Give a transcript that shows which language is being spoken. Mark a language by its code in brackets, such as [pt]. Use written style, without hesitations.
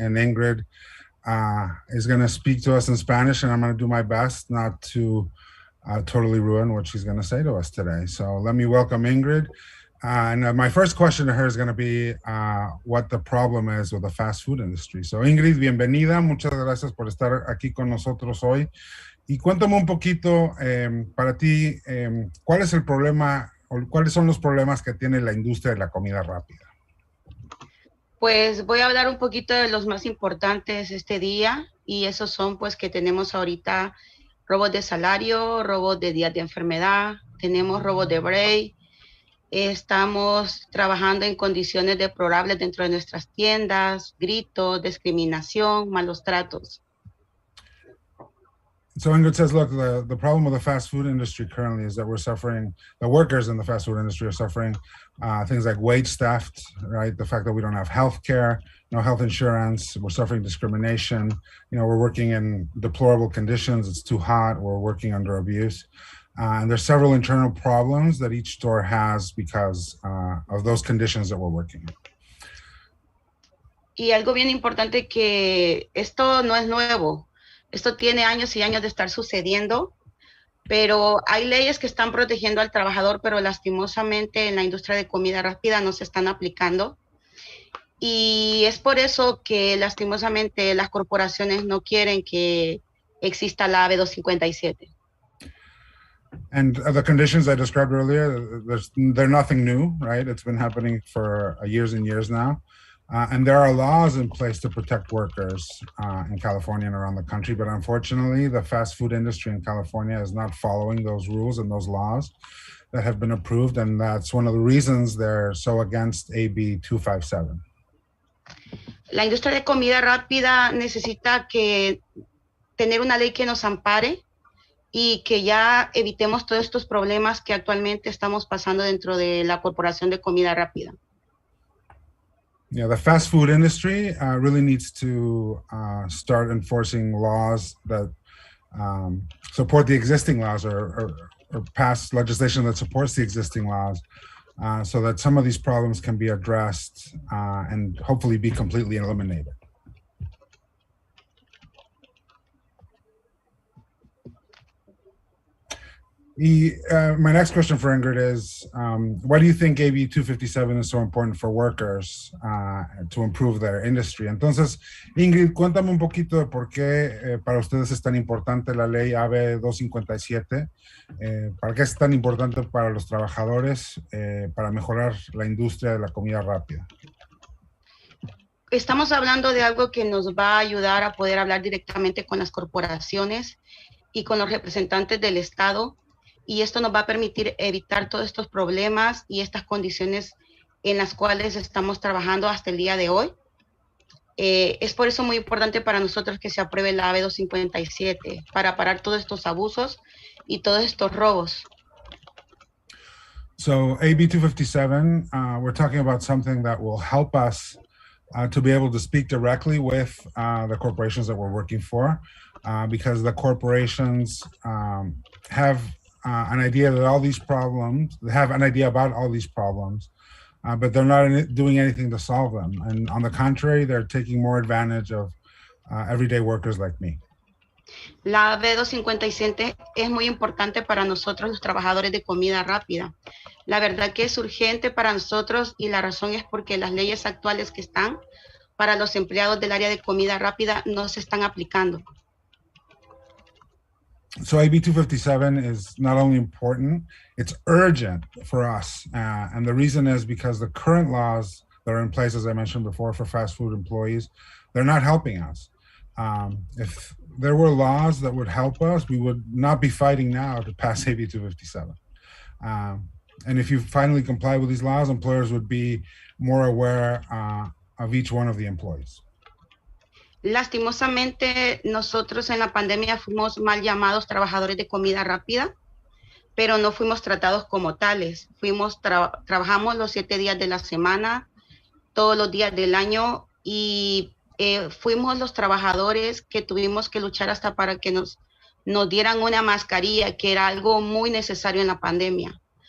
[en] And Ingrid is going to speak to us in Spanish, and I'm going to do my best not to totally ruin what she's going to say to us today. So let me welcome Ingrid. And my first question to her is going to be what the problem is with the fast food industry. So Ingrid, [es] bienvenida. Muchas gracias por estar aquí con nosotros hoy. Y cuéntame un poquito para ti, ¿cuál es el problema o cuáles son los problemas que tiene la industria de la comida rápida? Pues voy a hablar un poquito de los más importantes este día, y esos son pues que tenemos ahorita robos de salario, robos de días de enfermedad, tenemos robos de break, estamos trabajando en condiciones deplorables dentro de nuestras tiendas, gritos, discriminación, malos tratos. [en] So Ingrid says, look, the problem with the fast food industry currently is that the workers in the fast food industry are suffering things like wage theft, right? The fact that we don't have health care, no health insurance, we're suffering discrimination. We're working in deplorable conditions. It's too hot. We're working under abuse. And there's several internal problems that each store has because of those conditions that we're working in. [es] Y algo bien importante, que esto no es nuevo. Esto tiene años y años de estar sucediendo, pero hay leyes que están protegiendo al trabajador, pero lastimosamente en la industria de comida rápida no se están aplicando. Y es por eso que lastimosamente las corporaciones no quieren que exista la AB 257. [en] And the conditions I described earlier, they're nothing new, right? It's been happening for years and years now. And there are laws in place to protect workers in California and around the country. But unfortunately, the fast food industry in California is not following those rules and those laws that have been approved. And that's one of the reasons they're so against AB 257. [es] La industria de comida rápida necesita tener una ley que nos ampare y que ya evitemos todos estos problemas que actualmente estamos pasando dentro de la corporación de comida rápida. [en] Yeah, the fast food industry really needs to start enforcing laws that support the existing laws or pass legislation that supports the existing laws so that some of these problems can be addressed and hopefully be completely eliminated. My next question for Ingrid is, why do you think AB 257 is so important for workers to improve their industry? [es] Entonces, Ingrid, cuéntame un poquito de por qué para ustedes es tan importante la ley AB 257, para qué es tan importante para los trabajadores, para mejorar la industria de la comida rápida. Estamos hablando de algo que nos va a ayudar a poder hablar directamente con las corporaciones y con los representantes del Estado. Y esto nos va a permitir evitar todos estos problemas y estas condiciones en las cuales estamos trabajando hasta el día de hoy. Es por eso muy importante para nosotros que se apruebe la AB 257, para parar todos estos abusos y todos estos robos. [en] So AB 257, we're talking about something that will help us to be able to speak directly with the corporations that we're working for, because the corporations have an idea that all these problems, they have an idea about all these problems, but they're not doing anything to solve them. And on the contrary, they're taking more advantage of everyday workers like me. [es] La AB 257 es muy importante para nosotros los trabajadores de comida rápida. La verdad que es urgente para nosotros y la razón es porque las leyes actuales que están para los empleados del área de comida rápida no se están aplicando. [en] So AB 257 is not only important, it's urgent for us. And the reason is because the current laws that are in place, as I mentioned before, for fast food employees, they're not helping us. If there were laws that would help us, we would not be fighting now to pass AB 257. And if you finally comply with these laws, employers would be more aware of each one of the employees. [es] Lastimosamente, nosotros en la pandemia fuimos mal llamados trabajadores de comida rápida, pero no fuimos tratados como tales. Trabajamos los 7 días de la semana, todos los días del año, y fuimos los trabajadores que tuvimos que luchar hasta para que nos dieran una mascarilla, que era algo muy necesario en la pandemia.